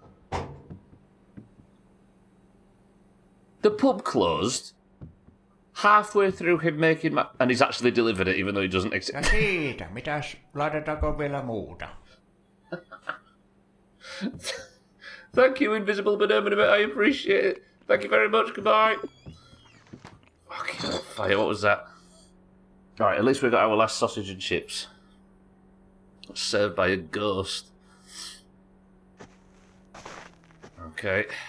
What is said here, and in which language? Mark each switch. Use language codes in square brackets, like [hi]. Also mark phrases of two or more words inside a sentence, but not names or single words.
[en] The pub closed halfway through him making and he's actually delivered it even though he doesn't exist. [fi] Ja siitä, mitäs, laitetaanko vielä muuta? [en] Thank you, Invisible Banana, I appreciate it. Thank you very much, goodbye. Fucking fire, what was that? Alright, at least we got our last sausage and chips. Served by a ghost. Okay.